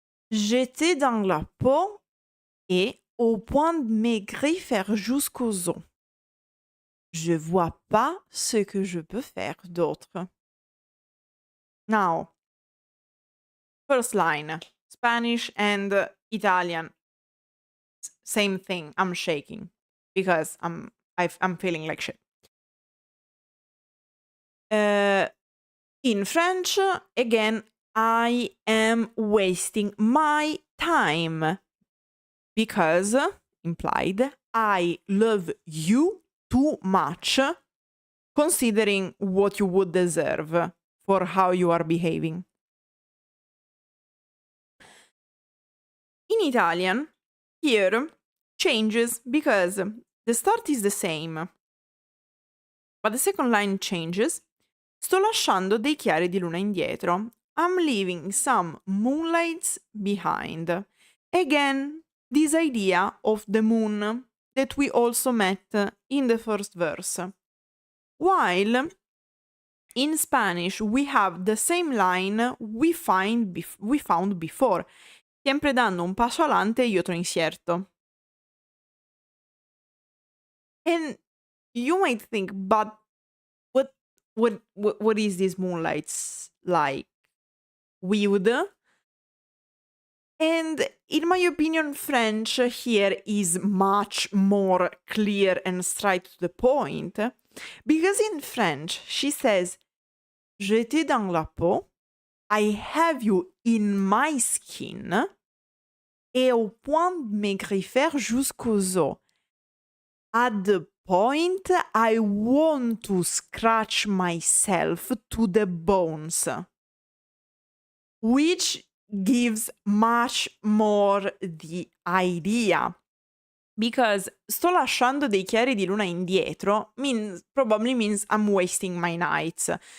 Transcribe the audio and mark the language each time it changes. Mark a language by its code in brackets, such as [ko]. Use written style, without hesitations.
[fr] J'étais dans la peau et au point de maigrir jusqu'aux os. Je vois pas ce que je peux faire d'autre. [en] Now, first line, Spanish and Italian, same thing. I'm shaking because I'm feeling like shit. In French, again, I am wasting my time because, implied, I love you too much, considering what you would deserve for how you are behaving. In Italian, here changes because the start is the same, but the second line changes. [it] Sto lasciando dei chiari di luna indietro. [en] I'm leaving some moonlights behind. Again, this idea of the moon that we also met in the first verse. While in Spanish we have the same line we found before, [es] siempre dando un paso adelante y otro incierto. [en] And you might think, but what is this moonlights like? Weird. And in my opinion, French here is much more clear and straight to the point. Because in French, she says, [fr] j'étais dans la peau, [en] I have you in my skin, [fr] et au point de maigrir jusqu'aux os. [en] At the point, I want to scratch myself to the bones. Which gives much more the idea. Because [it] sto lasciando dei chiari di luna indietro [en] probably means I'm wasting my nights.